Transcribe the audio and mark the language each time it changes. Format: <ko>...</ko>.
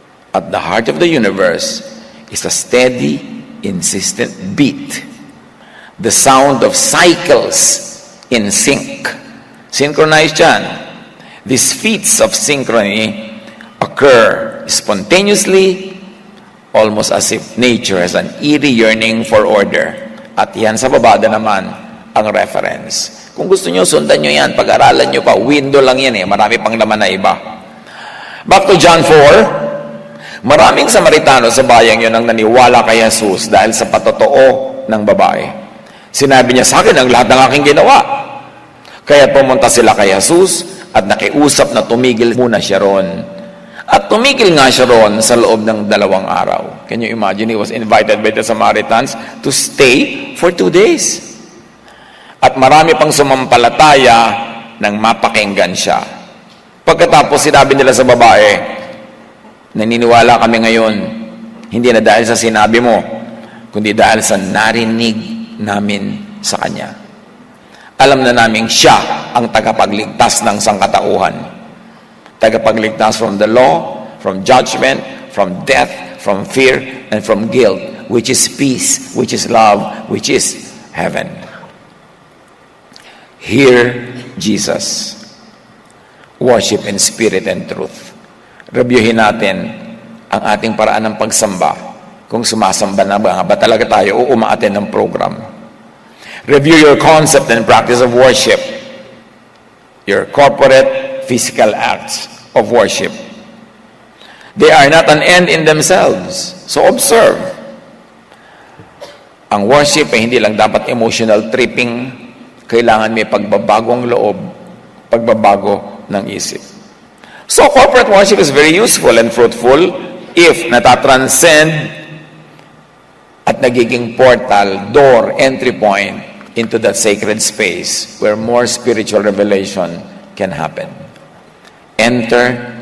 <en>At the heart of the universe is a steady, insistent beat. The sound of cycles in sync. Synchronized yan. These feats of synchrony occur spontaneously, almost as if nature has an eerie yearning for order.</en> <tl>At yan sa babada naman ang reference. Kung gusto nyo, sundan nyo yan. Pag-aralan nyo pa, window lang yan eh. Marami pang laman na iba.</tl> <en>Back to John 4.</en> <tl>Maraming Samaritano sa bayang yun ang naniwala kay Jesus dahil sa patotoo ng babae. Sinabi niya sa akin ang lahat ng aking ginawa. Kaya pumunta sila kay Jesus at nakiusap na tumigil muna siya ron. At tumigil nga siya ron sa loob ng 2 araw.</tl> <en>Can you imagine? He was invited by the Samaritans to stay for 2 days.</en> <tl>At marami pang sumampalataya nang mapakinggan siya. Pagkatapos sinabi nila sa babae, naniniwala kami ngayon, hindi na dahil sa sinabi mo, kundi dahil sa narinig namin sa Kanya. Alam na namin siya ang tagapagligtas ng sangkatauhan.</tl> <en>Tagapagligtas from the law, from judgment, from death, from fear, and from guilt, which is peace, which is love, which is heaven. Hear Jesus. Worship in spirit and truth.</en> <tl>Reviewin natin ang ating paraan ng pagsamba. Kung sumasamba na ba talaga tayo o umaattend ng program.</tl> <en>Review your concept and practice of worship. Your corporate, physical acts of worship. They are not an end in themselves. So observe.</en> <tl>Ang worship ay hindi lang dapat emotional tripping. Kailangan may pagbabagong loob, pagbabago ng isip.</tl> <en>So corporate worship is very useful and fruitful if</en> <tl>natatranscend at nagiging</tl> <en>portal, door, entry point into that sacred space where more spiritual revelation can happen. Enter</en>